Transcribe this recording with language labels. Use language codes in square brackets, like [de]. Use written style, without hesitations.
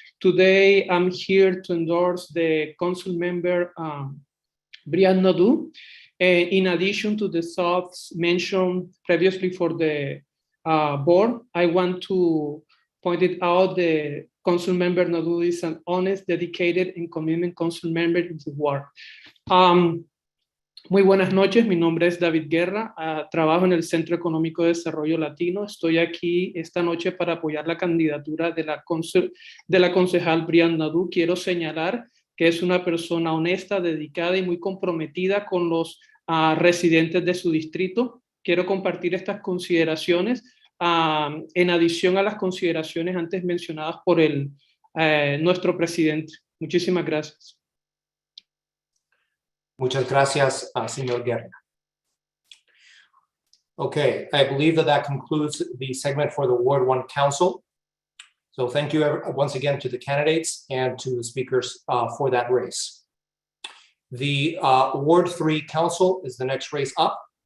[en] Today, I'm here to endorse the Councilmember Brianna Nadeau. In addition to the thoughts mentioned previously for the board, I want to point it out the Councilmember Nadeau is an honest, dedicated, and committed council member in the ward. [es] Muy buenas noches, mi nombre es David Guerra, trabajo en el Centro Económico de Desarrollo Latino. Estoy aquí esta noche para apoyar la candidatura de la concejal Brianna Nadeau. Quiero señalar que es una persona honesta, dedicada y muy comprometida con los residentes de su distrito. Quiero compartir estas consideraciones en adición a las consideraciones antes mencionadas por nuestro presidente. Muchísimas gracias. Muchas gracias, señor Guerra. [en] Okay, I believe that concludes the segment for the Ward 1 Council. So thank you once again to the candidates and to the speakers for that race. The Ward 3 Council is the next race up.